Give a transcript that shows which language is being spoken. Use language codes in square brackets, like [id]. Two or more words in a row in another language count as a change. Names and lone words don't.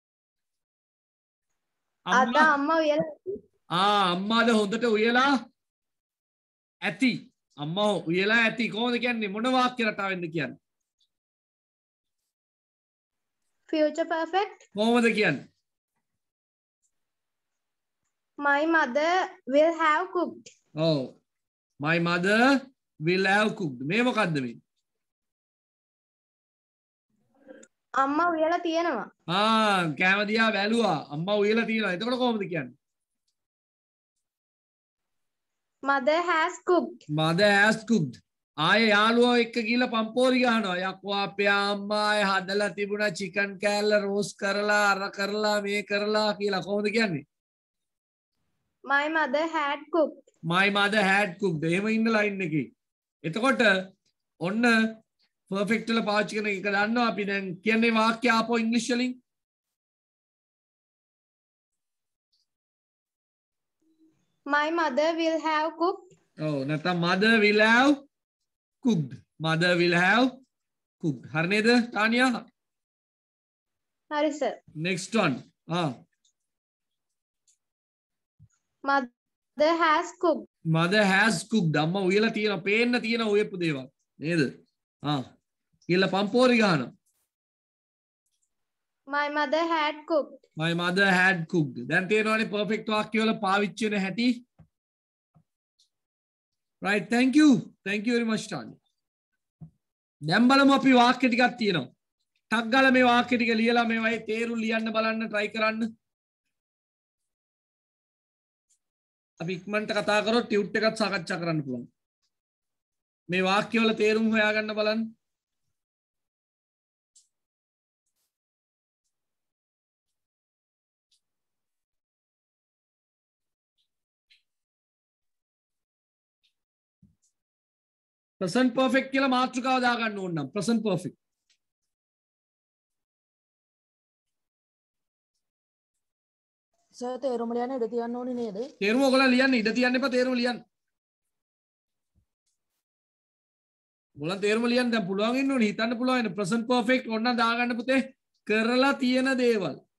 [si] අද අම්මා උයලා අම්මාද හොඳට උයලා ඇති. අම්මා උයලා ඇති කොහොමද කියන්නේ? මොන වාක්‍ය රටාවෙන්ද කියන්නේ? [en] future perfect. [si] කොහොමද කියන්නේ? [en] My mother will have cooked. [si] ඔව්. [en] My mother will have cooked. [si] මේ මොකද්ද මේ? අම්මා උයලා තියෙනවා. කෑම දිහා බැලුවා. අම්මා උයලා තියෙනවා. එතකොට කොහොමද කියන්නේ? [en] Mother has cooked. Mother has cooked. [si] ආයේ යාළුවෝ එක්ක ගිහලා පම්පෝරි ගහනවා. යක්කෝ අපේ අම්මා ආයේ හදලා තිබුණා චිකන් කෑල්ල රෝස්ට් කරලා අර කරලා මේ කරලා කියලා කොහොමද කියන්නේ? [en] My mother had cooked. My mother had cooked. [si] එහෙම ඉන්න ලයින් එකේ. එතකොට ඔන්න perfect වල පාවිච්චි කරන එක දන්නවා අපි දැන් කියන්නේ වාක්‍ය ආපෝ ඉංග්‍රීසි වලින්. [en] My mother will have cooked. [si] ඔව් නැත්නම් [en] mother will have cooked. Mother will have cooked. [si] හරි නේද තානියා? හරි sir. [en] Next one. Mother has cooked. Mother has cooked. [si] අම්මා උයලා තියෙනවා. පේන්න තියෙන උයපු දේවල්. නේද? කියලා පම්පෝරි ගහනවා. [en] My mother had cooked. My mother had cooked. [si] දැන් තේරෙනවනේ perfect වාක්‍ය වල පාවිච්චි වෙන හැටි. [en] Right, thank you. Thank you very much Tanya. [si] දැන් බලමු අපි වාක්‍ය ටිකක් තියෙනවා. ටක් ගාලා මේ වාක්‍ය ටික ලියලා මේවයි තේරුම් ලියන්න බලන්න try කරන්න. අපි ඉක්මනට කතා කරොත් ටියුට් එකත් සාකච්ඡා කරන්න පුළුවන්. මේ වාක්‍ය වල තේරුම් හොයාගන්න බලන්න. [en] present perfect [si] කියලා මාතෘකාව දාගන්න ඕන නම් [en] present perfect. [si] සර් තේරුම ලියන්න ඉඩ තියන්න ඕනේ නේද? තේරුම ඔයගොල්ලෝ ලියන්න ඉඩ තියන්න එපා තේරුම ලියන්න. ඔයගොල්ලන් තේරුම ලියන්න දැන් පුළුවන් ඉන්න ඕනේ හිතන්න පුළුවන් ඉන්න [en] present perfect [si] ඕන නම් දාගන්න පුතේ කරලා තියෙන දේවල්.